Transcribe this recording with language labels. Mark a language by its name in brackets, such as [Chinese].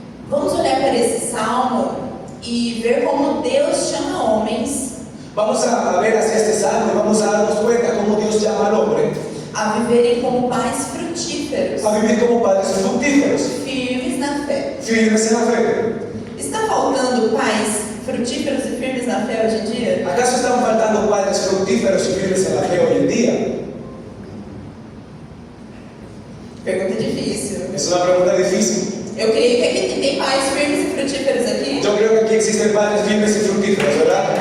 [Portuguese] Vamos olhar para esse salmo e ver como Deus chama homens [Spanish] Vamos a ver hacia este salmo y vamos a darnos cuenta cómo Dios llama al hombre [Portuguese] a viverem como pais frutíferos, [Spanish] a vivir como padres fructíferos, [Portuguese] firmes na fé. [Spanish] firmes en la fe. [Portuguese] Está faltando pais frutíferos e firmes na fé hoje em dia? [Spanish] ¿Acaso están faltando padres fructíferos y firmes en la fe hoy en día? [Portuguese] Pergunta difícil. [Spanish] Es una pregunta difícil. [Portuguese] Eu creio que aqui tem pais firmes e frutíferos aqui. [Spanish] Yo creo que aquí existen padres firmes y fructíferos, ¿verdad?